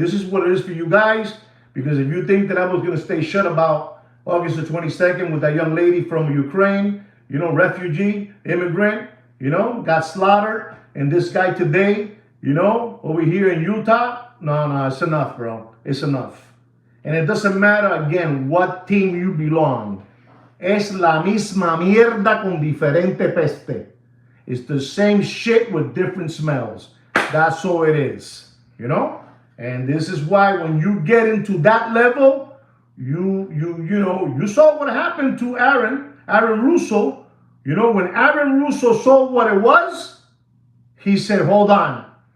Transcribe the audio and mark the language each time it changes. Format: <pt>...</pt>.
<en>This is what it is for you guys. Because if you think that I was going to stay shut about August the 22nd with that young lady from Ukraine, you know, refugee, immigrant, you know, got slaughtered. And this guy today, you know, over here in Utah, no, it's enough, bro. It's enough. And it doesn't matter, again, what team you belong.</en> <es>Es la misma mierda con diferente peste.</es> <en>It's the same shit with different smells. That's all it is, you know? And this is why when you get into that level, you know, you saw what happened to Aaron Russo. You know, when Aaron Russo saw what it was, he said, hold on.</en>